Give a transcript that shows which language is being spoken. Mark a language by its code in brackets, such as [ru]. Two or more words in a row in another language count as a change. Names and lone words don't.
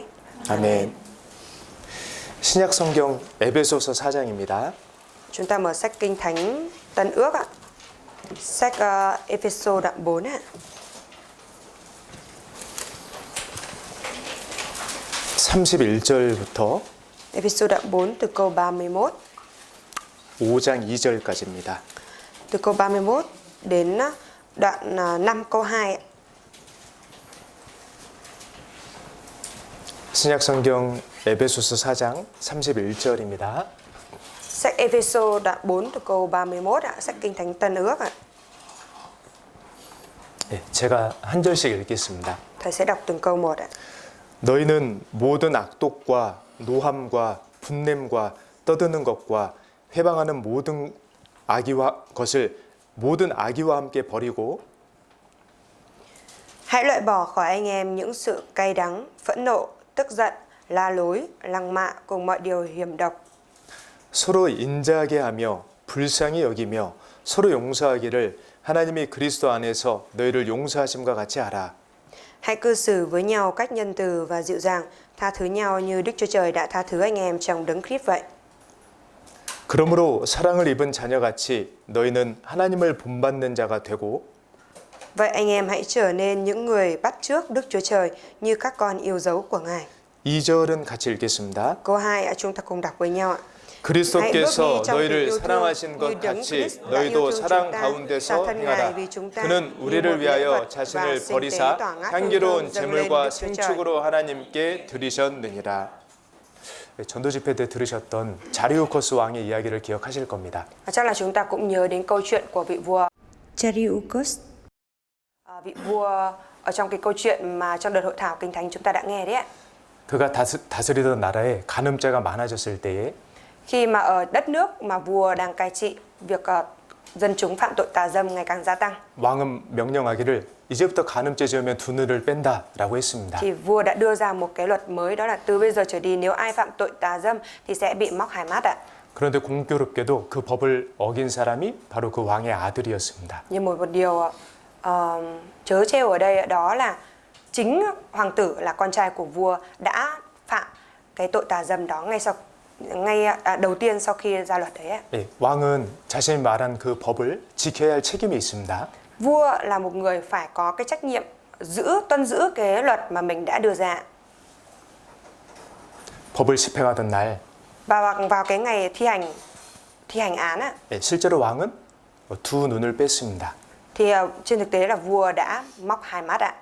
[ko] 아멘. 신약 성경 에베소서 4장입니다. [vi] Chúng ta mở sách Kinh Thánh Tân Ước ạ. Sách Ephesos đoạn 4 ạ. [ko] 31절부터 [vi] Ephesos đoạn 4 từ câu 31. [ko] 5장 2절까지입니다. [vi] Từ câu 31 đến đoạn 5 câu 2 ạ. [ko] 신약 성경 에베소서 4장 31절입니다. [vi] Sách Ephesos đoạn 4 từ câu 31 ạ, sách Kinh Thánh Tân Ước ạ. [ko] 네, 제가 한 절씩 읽겠습니다. [vi] Thầy sẽ đọc từng câu một ạ. [ko] 너희는 모든 악독과 노함과 분냄과 떠드는 것과 회방하는 모든 악의와 함께 버리고 [vi] Hãy loại bỏ khỏi anh em những sự cay đắng, phẫn nộ, tức giận, la lối, lăng mạ cùng mọi điều hiểm độc. [ko] 서로 인자하게 하며 불쌍히 여기며 서로 용서하기를 하나님이 그리스도 안에서 너희를 용서하심과 같이 하라. [vi] Hãy cư xử với nhau cách nhân từ và dịu dàng, tha thứ nhau như Đức Chúa Trời đã tha thứ anh em trong Đấng Christ vậy. [ko] 그러므로 사랑을 입은 자녀같이 너희는 하나님을 본받는 자가 되고 [vi] Vậy anh em hãy trở nên những người bắt chước Đức Chúa Trời như các con yêu dấu của Ngài. [ko] 2절은 같이 읽겠습니다. [vi] Câu 2 ạ, chúng ta cùng đọc với nhau ạ. [ko] 그리스도께서 너희를 사랑하신 것 같이 너희도 사랑 가운데서 행하라. 그는 우리를 위하여 자신을 버리사 향기로운 제물과 생축으로 하나님께 드리셨느니라. 전도 집회 때 들으셨던 자리우코스 왕의 이야기를 기억하실 겁니다. [vi] Chắc là chúng ta cũng nhớ đến câu chuyện của vị vua Darius. Vị vua ở trong cái câu chuyện mà trong đợt hội thảo Kinh Thánh chúng ta đã nghe đấy ạ. [ko] 그가 다스리던 나라에 간음죄가 많아졌을 때에 [vi] Khi mà ở đất nước mà vua đang cai trị, việc dân chúng phạm tội tà dâm ngày càng gia tăng. [ko] 왕은 명령하기를 이제부터 간음죄 지으면 두 눈을 뺀다라고 했습니다. [vi] Thì vua đã đưa ra một cái luật mới, đó là từ bây giờ trở đi nếu ai phạm tội tà dâm thì sẽ bị móc hai mắt ạ. [ko] 그런데 공교롭게도 그 법을 어긴 사람이 바로 그 왕의 아들이었습니다. [vi] Nhưng một điều trớ trêu ở đây đó là chính hoàng tử là con trai của vua đã phạm cái tội tà dâm đó đầu tiên sau khi ra luật đấy ạ. [ko] 예, 왕은 자신이 말한 그 법을 지켜야 할 책임이 있습니다. [vi] Vua là một người phải có cái trách nhiệm tuân giữ cái luật mà mình đã đưa ra. [ko] 법을 집행하던 날 [vi] Và vào cái ngày thi hành án á, [ko] 예, 실제로 왕은 두 눈을 뺐습니다. [vi] thì trên thực tế là vua đã móc hai mắt ạ.